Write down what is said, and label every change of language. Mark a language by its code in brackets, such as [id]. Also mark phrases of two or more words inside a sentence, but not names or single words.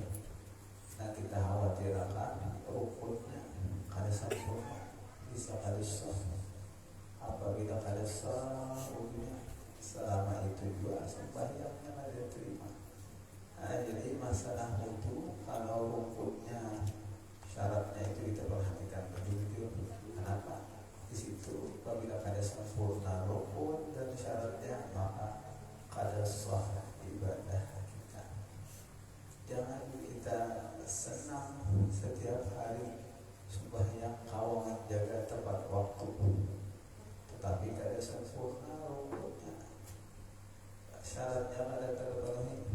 [id] Nah kita khawatir akan rukunnya kada sempurna, bisa kada sah. Apabila kada sah rukunnya, selama itu juga sembahyangnya kada terima. Nah, jadi masalah wudu kalau rukunnya syaratnya itu kita perhatikan betul. Kenapa? Di situ apabila kada sempurna rukun dan syaratnya, maka kada sah ibadah kita. Jangan kita senang setiap hari sembahyang kawangan jaga tepat waktu, tetapi kada sempurna rukunnya, syaratnya kada terpenuhi.